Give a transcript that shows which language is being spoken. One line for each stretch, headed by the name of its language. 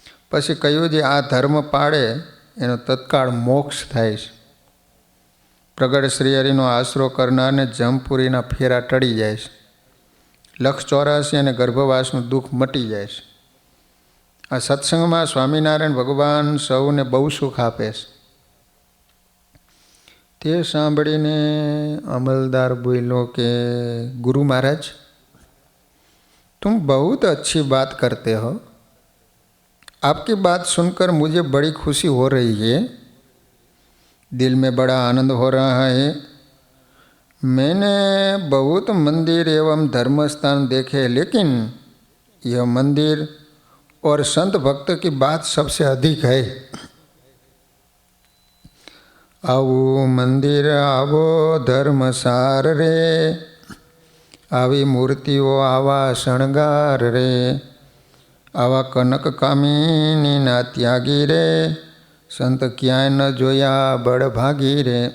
Gujarati: પછી કહ્યું જે આ ધર્મ પાળે એનો તત્કાળ મોક્ષ થાય છે. પ્રગટ શ્રીહરિનો આશરો કરનારને જમપુરીના ફેરા ટળી જાય છે. 184 અને ગર્ભવાસનું દુઃખ મટી જાય છે. આ સત્સંગમાં સ્વામિનારાયણ ભગવાન સૌને બહુ સુખ આપે છે. તે સાંભળીને અમલદાર બોલ્યો કે ગુરુ
Hindi: महाराज तुम बहुत अच्छी बात करते हो. आपकी बात सुनकर मुझे बड़ी खुशी हो रही है. दिल में बड़ा आनंद हो रहा है. मैंने बहुत मंदिर एवं धर्म स्थान देखे लेकिन यह मंदिर और संत भक्त की बात सबसे अधिक है.
Gujarati: આવું મંદિર આવો ધર્મસાર રે, આવી મૂર્તિઓ આવા શણગાર રે, આવા કનક કામિનીના ત્યાગી રે, સંત ક્યાંય ન જોયા બળભાગી રે.